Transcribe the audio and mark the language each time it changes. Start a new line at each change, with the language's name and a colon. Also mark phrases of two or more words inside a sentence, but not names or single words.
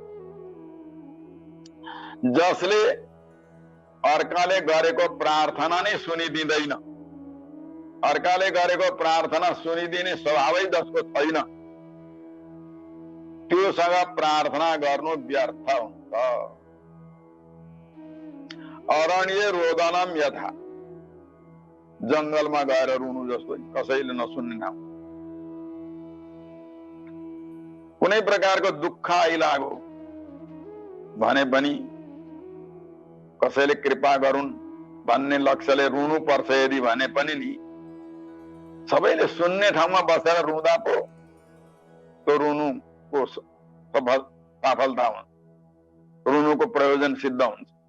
Nepali: जसले अर्काले गरेको प्रार्थना नै सुनिदिँदैन, अर्काले गरेको प्रार्थना सुनिदिने स्वभावै जसको छैन, त्योसँग प्रार्थना गर्नु व्यर्थ हुन्छ।
Sanskrit: अरण्य रोदनम यथा,
Nepali: जंगलमा गएर रुनु जस्तो कसैले नसुन्ने नाम। कुनै प्रकारको दुःख आइलाग्यो भने पनि कसैले कृपा गरून् भन्ने लक्ष्यले रुनु पर्छ यदि भने पनि नि, सबैले सुन्ने ठाउँमा बसेर रुँदा पो त्यो रुनुको सफलता हुन्छ, रुनुको प्रयोजन सिद्ध हुन्छ।